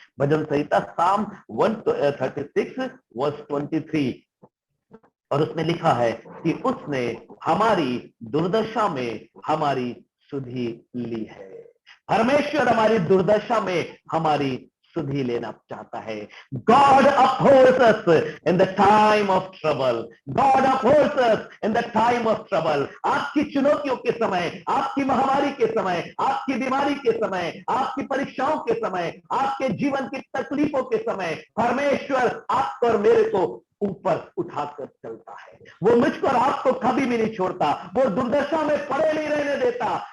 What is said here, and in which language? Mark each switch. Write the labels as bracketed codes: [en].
[hi] भजन संहिता साम 136 वर्स 23, और उसमें लिखा है कि उसने हमारी दुर्दशा में हमारी सुधि ली है। परमेश्वर हमारी दुर्दशा में हमारी सुधि लेना चाहता है। [en] God upholds us in the time of trouble. God upholds us in the time of trouble. [hi] आपकी चुनौतियों के समय, आपकी महामारी के समय, आपकी बीमारी के समय, आपकी परीक्षाओं के समय, आपके जीवन की तकलीफों के समय, परमेश्वर आपको और मेरे को ऊपर उठाकर चलता है। वो मुझको और आपको कभी भी नहीं छोड़ता। वो दुर्दशा में पड़े नहीं रहने देता।